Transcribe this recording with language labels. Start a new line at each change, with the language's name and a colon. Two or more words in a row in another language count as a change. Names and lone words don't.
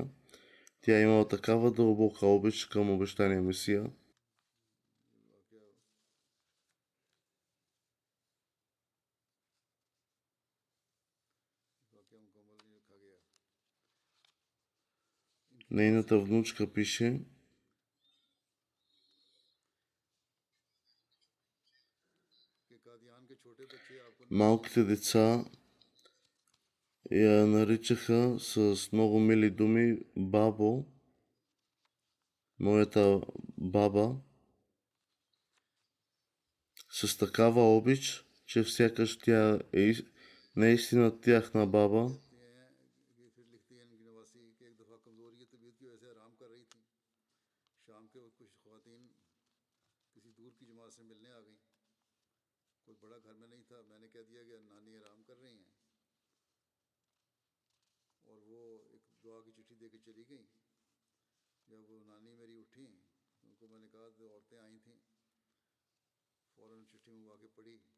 Bulgarian: Тя е имала такава дълбока обич към обещания Месия.
Urdu: واقعہ مکمل نہیں رکھا گیا
Bulgarian: Нейната внучка пише,
Urdu: کہ قادیان کے چھوٹے بچے آپ کو
Bulgarian: малките деца я наричаха с много мили думи бабо, моята баба, с такава обич, че сякаш тя е наистина тяхна баба.
Urdu: لکھتی ہیں کہ پھر لکھتی ہیں ان کی نواسی کہ ایک دفعہ کمزوری طبیعت کی وجہ سے آرام کر رہی تھی شام کے وقت کچھ خواتین کسی دور کی جماعت سے ملنے آ گئیں کوئی بڑا گھر میں نہیں تھا میں نے کہہ دیا کہ نانی آرام کر رہی ہیں اور وہ ایک دعا کی چٹھی دے کے چلی گئی جب وہ نانی میری اٹھی ان کو میں نے کہا تو عورتیں آئی تھیں فوراً چٹھی منگوا کے پڑھی